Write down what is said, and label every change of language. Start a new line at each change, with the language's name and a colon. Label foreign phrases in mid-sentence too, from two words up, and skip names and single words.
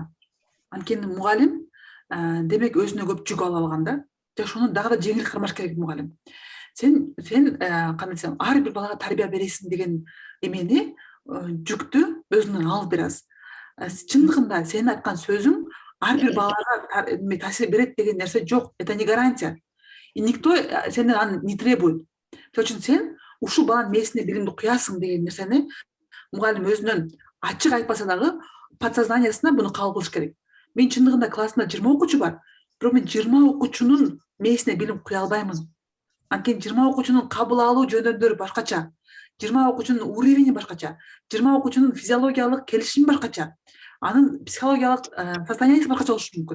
Kyrgyz: Анткени мугалим демек өзүнө көп жүк алып алган да. Жашоону дагы да жеңил кармаш керек мугалим. Сен кандай десем, ар бир балага тарбия бересиң деген эмени, жүктү өзүнөн алып берасиң. Чындыгында сенин айткан сөзүң ар бир балага таасир берет деген нерсе жок.
Russian: Это не гарантия. И никто
Kyrgyz: сенден аны
Russian: не требует.
Kyrgyz: Ошон үчүн сен ушул баланын мээсине билимди куясың деген нерсени мугалим өзүнөн ачык айтпаса дагы подсознаниясына буну кабыл кылыш керек. Мен чындыгында классымда 20 окуучу бар, бирок мен 20 окуучунун мээсине билим куя албаймын. Анткени 20 окуучунун кабыл алуу жөндөмдөрү башкача, 20 окуучунун уровени башкача, 20 окуучунун физиологиялык келишими башкача, анын психологиялык состояниясы башкача болушу мүмкүн.